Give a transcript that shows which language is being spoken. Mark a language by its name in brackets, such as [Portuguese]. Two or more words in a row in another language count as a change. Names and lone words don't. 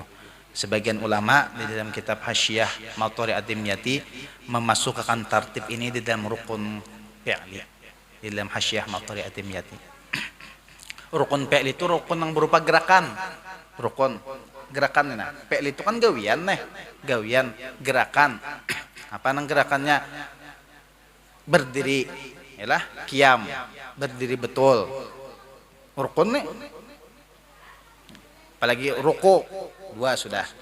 [Indonesian] Sebagian ulama di dalam kitab Hasyiah Mathari Ad-Dimyati memasukkan tartib ini di dalam rukun fi'li. Di dalam Hasyiah Mathari Ad-Dimyati. Rukun fi'li itu rukun yang berupa gerakan. Rukun gerakan nah. Fi'li itu kan gawian nih. Gawian, gerakan. Apa nang gerakannya? Berdiri, yalah, qiyam, berdiri betul. Rukun nih. Apalagi ruku, 2 sudah.